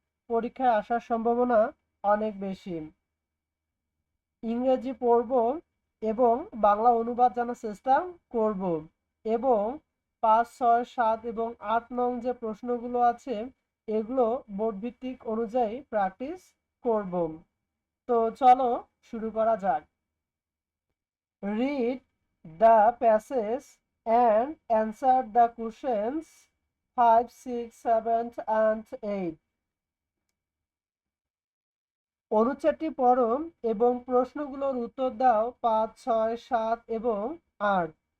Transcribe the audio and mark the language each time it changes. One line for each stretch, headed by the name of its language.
Bangla: পরীক্ষায় আসার সম্ভাবনা অনেক বেশি। ইংরেজি পড়ব এবং বাংলা অনুবাদ জানার চেষ্টা করব এবং 5, 6, 7 এবং 8 নং যে প্রশ্নগুলো আছে এগুলো বোর্ড ভিত্তিক অনুযায়ী প্র্যাকটিস করব। তো চলো শুরু করা যাক।
English: Read the passage and answer the questions 5, 6, 7 and 8.
Bangla: অনুচ্ছেদটি পড়ো এবং প্রশ্নগুলোর উত্তর দাও 5, 6, 7 এবং 8।